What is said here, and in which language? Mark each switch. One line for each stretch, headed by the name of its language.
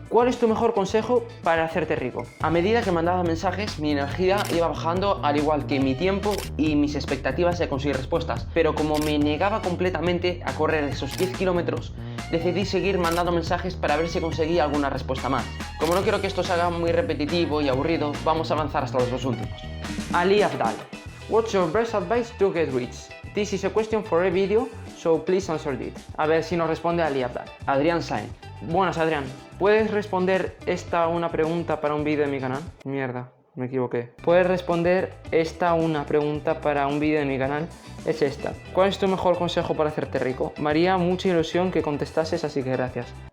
Spanish: ¿Cuál es tu mejor consejo para hacerte rico? A medida que mandaba mensajes, mi energía iba bajando, al igual que mi tiempo y mis expectativas de conseguir respuestas. Pero como me negaba completamente a correr esos 10 kilómetros, decidí seguir mandando mensajes para ver si conseguía alguna respuesta más. Como no quiero que esto se haga muy repetitivo y aburrido, vamos a avanzar hasta los dos últimos. Ali Abdal.
English: What's your best advice to get rich? This is a question for a video, so please answer it.
Spanish: A ver si nos responde Ali Abdal. Adrián Sainz. Buenas Adrián, ¿puedes responder una pregunta para un vídeo de mi canal? Mierda, me equivoqué. ¿Puedes responder una pregunta para un vídeo de mi canal? Es esta. ¿Cuál es tu mejor consejo para hacerte rico? Me haría mucha ilusión que contestases, así que gracias.